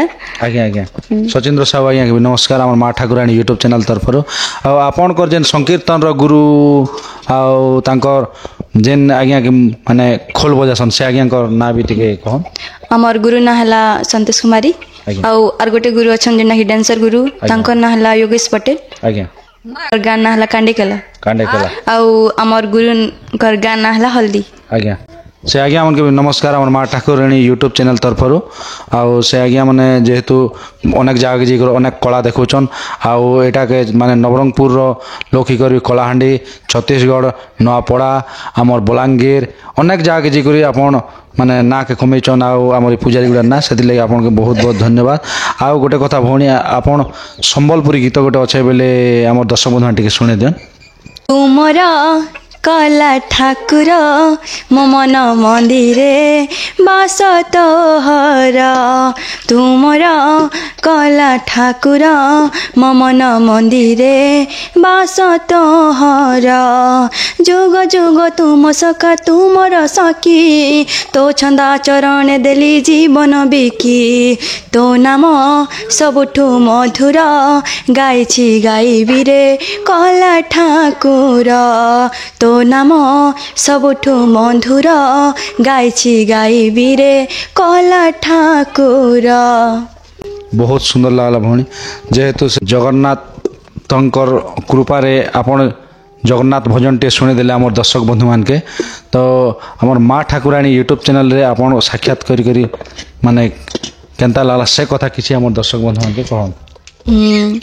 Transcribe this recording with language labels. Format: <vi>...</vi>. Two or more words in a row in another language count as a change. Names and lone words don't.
<spv>ଆଜ୍ଞା ଆଜ୍ଞା ସଚିନ୍ଦ୍ର ସାହୁ ଆଜ୍ଞା କେ ନମସ୍କାର ଆମ ମାଁ ଠାକୁରାଣୀ ୟୁଟ୍ୟୁବ ଚାନେଲ ତରଫ ଆପଣ କେ ଜେନ ସଂକୀର୍ତ୍ତନ ର ଗୁରୁ ଆ ତାଙ୍କର ଜେନ ଆଜ୍ଞା କେ ମାନେ ଖୋଲ ବଜାଉଛନ ସେ ଆଜ୍ଞା କର ନାଁ ଭି ଟିକେ କହନ ହାମର ଗୁରୁ ନାଁ ହେଲା ସନ୍ତୋଷ କୁମାରୀ ଆଉ ଆର ଗୋଟେ ଗୁରୁ ଅଛନ ଯେନା କି ଡାନ୍ସର ଗୁରୁ ତାଙ୍କର ନାଁ ହେଲା ଯୋଗେଶ ପଟେଲ आज्ञा ଔର ଗାନା ହେଲା କାଣ୍ଡେକଲା ଆଉ ହାମର ଗୁରୁ କର ଗାନା ହେଲା ହଳଦୀ ଆଜ୍ଞା ସେ ଆଜ୍ଞା ମନ କେ ନମସ୍କାର ଆମ ମାଁ ଠାକୁରାଣୀ ୟୁଟ୍ୟୁବ ଚାନେଲ ତରଫ ଆଉ ସେ ଆଜ୍ଞା ମାନେ ଯେହେତୁ ଅନେକ ଜାଗା ଜି ଅନେକ କଳା ଦେଖଉଛନ ଆଉ ଏଟା କେ ମାନେ ନବରଙ୍ଗପୁର ଲୋକ ହିଁ କଳାହାଣ୍ଡି ଛତିଶଗଡ଼ ନୂଆପଡ଼ା ଆମର ବଲାଙ୍ଗୀର ଅନେକ ଜାଗା ଜି କରି ଆପଣ ମାନେ ନାଁ କେ କମେଇଛନ ଆଉ ଆମର ପୂଜାରୀ ଗୁଡ଼ା ନାଁ ସେ ଲାଗେ ଆପଣ କେ ବହୁତ ବହୁତ ଧନ୍ୟବାଦ। ଆଉ ଗୋଟେ କଥା ଭଉଣୀ ଆପଣ ସମ୍ବଲପୁରୀ ଗୀତ ଗୋଟେ ଅଛେ ବେଲେ ଆମର ଦର୍ଶକ ବନ୍ଧୁ ଟିକେ ଶୁଣେଇ ଦିଅନ</spv> <or>ତୁମରା କଳା ଠାକୁର ମୋ ମନ ମନ୍ଦିରେ ବାସ ତୋହର ତୁମର କଳା ଠାକୁର ମୋ ମନ ମନ୍ଦିରେ ବାସ ତୋହର ଯୁଗ ଯୁଗ ତୁମ ସଖା ତୁମର ସଖୀ ତୋ ଛନ୍ଦା ଚରଣ ଦେଲି ଜୀବନ ବିକି ତୋ ନାମ ସବୁଠୁ ମଧୁର ଗାଉଛି ଗାଇବି ରେ କଳା ଠାକୁର ତୋ ନାମ ସବୁଠୁ ମଧୁର ଗାଉଛି ଗାଇବି ରେ କଳା ଠାକୁର।</or> <spv>ବହୁତ ସୁନ୍ଦର ଲାଗଲା ଭଉଣୀ ଯେହେତୁ ସେ ଜଗନ୍ନାଥଙ୍କର କୃପା ରେ ଆପଣ ଜଗନ୍ନାଥ ଭଜନ ଟେ ଶୁଣେଇଦେ ଆମ ଦର୍ଶକ ବନ୍ଧୁ ମାନ କେ ତ ଆମ ମାଁ ଠାକୁରାଣୀ ୟୁଟ୍ୟୁବ ଚାନେଲ ରେ ଆପଣ ସାକ୍ଷାତ କରି ମାନେ କେନତା ଲାଗଲା ସେ କଥା ଟିକେ ଆମ ଦର୍ଶକ ବନ୍ଧୁ ମାନ କେ କହନ।</spv>